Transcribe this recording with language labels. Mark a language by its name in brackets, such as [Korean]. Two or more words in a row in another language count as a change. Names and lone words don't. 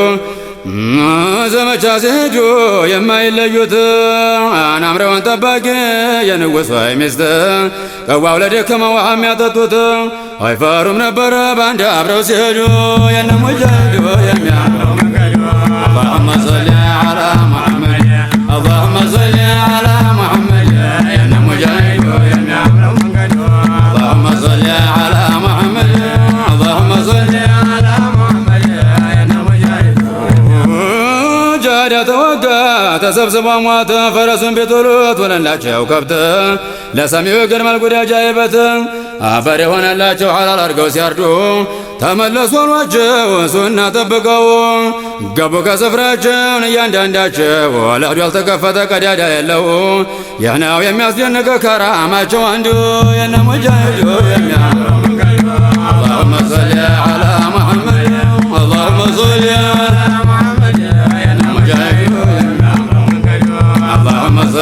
[Amharic] ዘመቻ ሲሄዱ የማይለዩት አናምረውን ጠባቂ የንጉሥ ወይ ሚስት ቀዋው ለደከመው ውሃ የሚያጠጡት አይፈሩም ነበረ ባንድ አብረው ሲሄዱ የነ ሙጃሂዱ የሚያምረው መንገዱ [Arabic] اللهم صل على محمد اللهم صل على محمد [Amharic] የነ ሙጃሂዱ የሚያምረው መንገዱ [Arabic] اللهم صل على محمد اللهم صل على محمد [Amharic] የነ ሙጃሂዱ ጃዳ ተወጋ ተሰብስቦ ሟተ ፈረሱን ቢጥሉት ወለላቸው ከብት ለሰሚው ይገርማል ጉድ አጃይበት አፈር የሆነላቸው ሐላል አድርገው ሲያርዱ ተመለሱ አሏቸው ሱና ጠብቀው ገቡ ከስፍራቸውን እያንዳንዳቸው ለህዱ ያልተከፈተ ቀዳዳ የለው ይህ ነው የሚያስደንቅ ከራማቸው አንዱ የነ ሙጃሂዱ የሚያምረው መንገዱ [Arabic] اللهم صل على محمد اللهم صل على محمد [Amharic] የነ ሙጃሂዱ የሚያምረው መንገዱ اللهم